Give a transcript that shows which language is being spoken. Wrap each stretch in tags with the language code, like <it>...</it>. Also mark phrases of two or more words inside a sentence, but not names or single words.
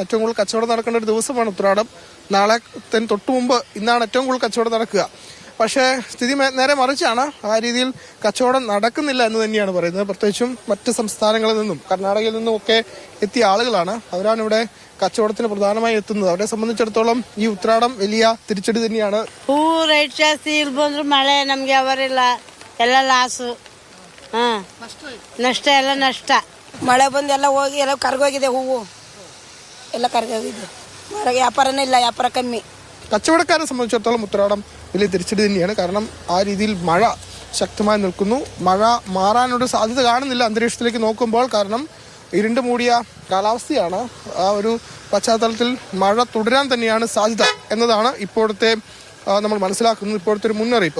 <ml>ഏറ്റവും കൂടുതൽ കച്ചവടം നടക്കേണ്ട ഒരു ദിവസമാണ് ഉത്രാടം. നാളെ തൊട്ടു മുമ്പ് ഇന്നാണ് ഏറ്റവും കൂടുതൽ കച്ചവടം നടക്കുക. പക്ഷേ സ്ഥിതി നേരെ മറിച്ചാണ്. ആ രീതിയിൽ കച്ചവടം നടക്കുന്നില്ല എന്ന് തന്നെയാണ് പറയുന്നത്. പ്രത്യേകിച്ചും മറ്റ് സംസ്ഥാനങ്ങളിൽ നിന്നും കർണാടകയിൽ നിന്നും ഒക്കെ എത്തിയ ആളുകളാണ്. അവരാണ് ഇവിടെ കച്ചവടത്തിന് പ്രധാനമായി എത്തുന്നത്. അവരെ സംബന്ധിച്ചിടത്തോളം ഈ ഉത്രാടം വലിയ തിരിച്ചടി തന്നെയാണ്.</ml> <kn>ಹೂ ರೈಟ್ ಜಾಸ್ತಿ ಇಲ್ಲಿ ಬಂದ್ರು ಮಳೆ ನಮ್ಗೆ ಅವರಿಲ್ಲ, ಎಲ್ಲ ಲಾಸು, ನಷ್ಟ, ಎಲ್ಲ ನಷ್ಟ. ಮಳೆ ಬಂದು ಎಲ್ಲ ಹೋಗಿ ಎಲ್ಲ ಕರ್ಗೋಗಿದೆ, ಹೂವು ಎಲ್ಲ ಕರ್ಗೋಗಿದೆ. ವ್ಯಾಪಾರನೇ ಇಲ್ಲ, ವ್ಯಾಪಾರ ಕಮ್ಮಿ.</kn> <ml>കച്ചവടക്കാരെ സംബന്ധിച്ചിടത്തോളം ഉത്രാടം വലിയ തിരിച്ചടി തന്നെയാണ്. കാരണം ആ രീതിയിൽ മഴ ശക്തമായി നിൽക്കുന്നു. മഴ മാറാനൊരു സാധ്യത കാണുന്നില്ല അന്തരീക്ഷത്തിലേക്ക് നോക്കുമ്പോൾ. കാരണം ഇരുണ്ട് മൂടിയ കാലാവസ്ഥയാണ്. ആ ഒരു പശ്ചാത്തലത്തിൽ മഴ തുടരാൻ തന്നെയാണ് സാധ്യത എന്നതാണ് ഇപ്പോഴത്തെ നമ്മൾ മനസ്സിലാക്കുന്നത്, ഇപ്പോഴത്തെ ഒരു മുന്നറിയിപ്പ്.</ml>